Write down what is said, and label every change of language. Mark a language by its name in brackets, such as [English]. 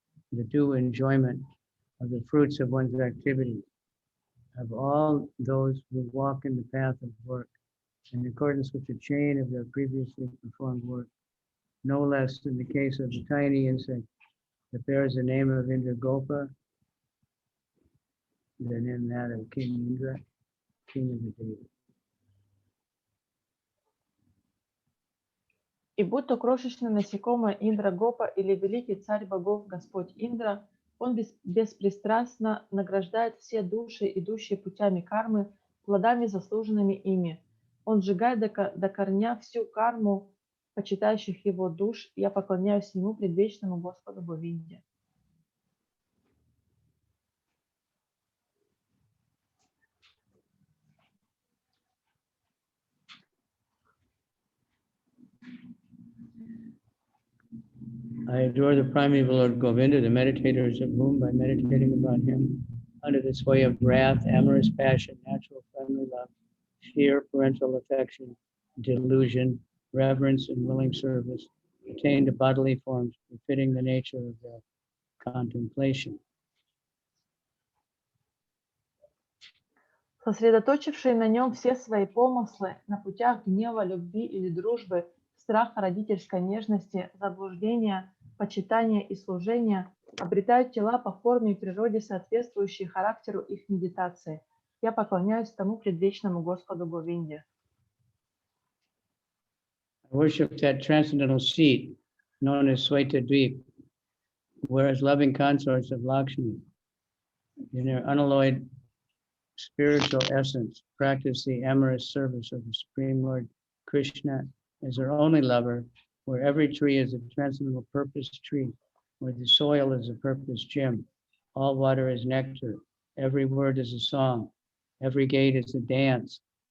[English] the due enjoyment of the fruits of one's activities, of all those who walk in the path of work in accordance with the chain of their previously performed work, no less in the case of the tiny insect that bears the name of Indragopa than in that of King Indra, king of the Devas. [Russian] И будь то крошечное насекомое Индра Гопа или великий царь богов Господь Индра, он беспристрастно награждает все души, идущие путями кармы, плодами, заслуженными ими. Он сжигает до корня всю карму почитающих его душ. Я поклоняюсь ему, предвечному Господу Говинде. [English] I adore the primeval Lord Govinda, the meditators of whom, by meditating upon him, under the sway of wrath, amorous passion, natural friendly love, fear, parental affection, delusion, reverence, and willing service, attain to bodily forms befitting the nature of their contemplation. [Russian] Сосредоточившие на нем все свои помыслы, на путях гнева, любви или дружбы, страха, родительской нежности, заблуждения, почитания и служения, обретают тела по форме и природе, соответствующие характеру их медитации. Я поклоняюсь тому предвечному Господу Говинде. [English] I worship that transcendental seat known as Sweta Dweep, whereas loving consorts of Lakshmi, in their unalloyed spiritual essence, practice the amorous service of the Supreme Lord Krishna as their only lover, where every tree is a transcendental purpose tree, where the soil is a purpose gem, all water is nectar, every word is a song, every gate is a dance,